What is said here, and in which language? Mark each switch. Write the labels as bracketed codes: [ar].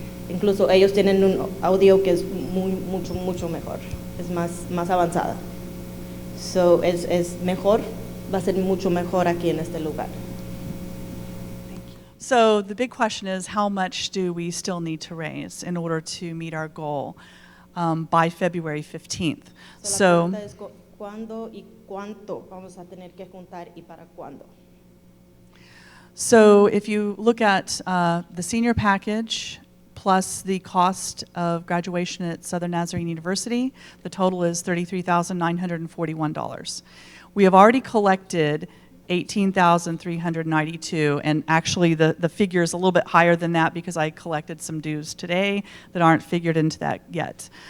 [es] Incluso ellos tienen un audio que es mucho mejor, es más avanzada. So, es mejor, va a ser mucho mejor aquí en este lugar. [en] So the big question is, how much do we still need to raise in order to meet our goal by February 15th? [es] So, la pregunta es cuándo y cuánto vamos a tener que juntar y para cuándo. [en] So if you look at the senior package plus the cost of graduation at Southern Nazarene University, the total is $33,941. We have already collected $18,392, and actually the figure is a little bit higher than that because I collected some dues today that aren't figured into that yet.